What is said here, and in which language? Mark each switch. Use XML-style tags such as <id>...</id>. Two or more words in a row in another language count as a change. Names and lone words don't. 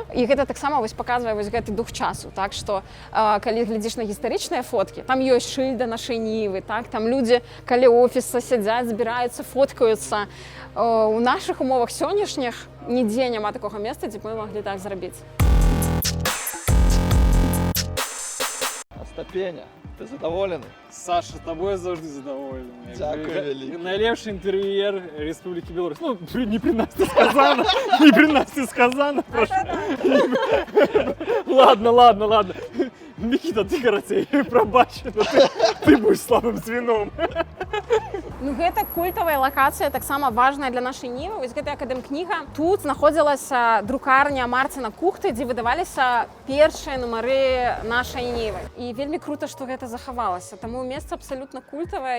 <be>І гэта таксама вось паказвае вось гэты дух часу, так, што калі глядзіш на гістарычныя фоткі, там ёсць шыльда нашай Нівы, так, там людзі каля офіса сядзяць, збіраюцца, фоткаюцца. У нашых умовах сённяшніх нідзе няма такога месца, дзе мы маглі так зрабіць. Остапеня, ты задоволены?</be> <uk>Саша, тобой завжди задоволений. Дякую, велике. Найлепший інтер'єр Республіки Білорусь. Ну, не при нас не сказано, не при нас не сказано, прошу.</uk> <ru>Ладно. Микита, ты, короче, пробач, но ты будешь слабым звеном.</ru> <be>Ну, гэта культавая лакацыя, таксама важная для нашай Нівы. Вось гэта акадэмкніга. Тут знаходзілася друкарня Марціна Кухты, дзе выдаваліся першыя нумары нашай Нівы. І вельмі крута, што гэта захавалася. Таму месца абсалютна культавае.</be>